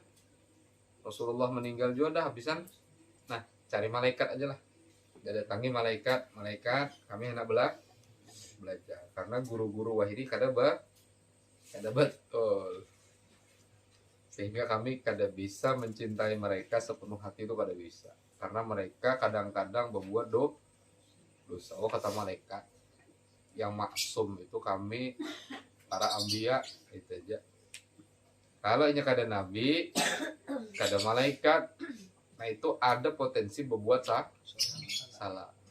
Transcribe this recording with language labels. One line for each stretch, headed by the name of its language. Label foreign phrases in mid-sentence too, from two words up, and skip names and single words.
Banjar: Rasulullah meninggal juga dah habisan. Nah, cari malaikat aja lah.
Indonesian: Datangi malaikat kami hendak belajar.
Banjar: Karena guru-guru wahidi kada betul. Sehingga kami kada bisa mencintai mereka sepenuh hati itu kada bisa.
Indonesian: Karena mereka kadang-kadang membuat dosa. Oh kata malaikat yang maksum itu kami para anbiya itu aja.
Banjar: Kalau ini kada nabi, kada malaikat, nah itu ada potensi berbuat salah.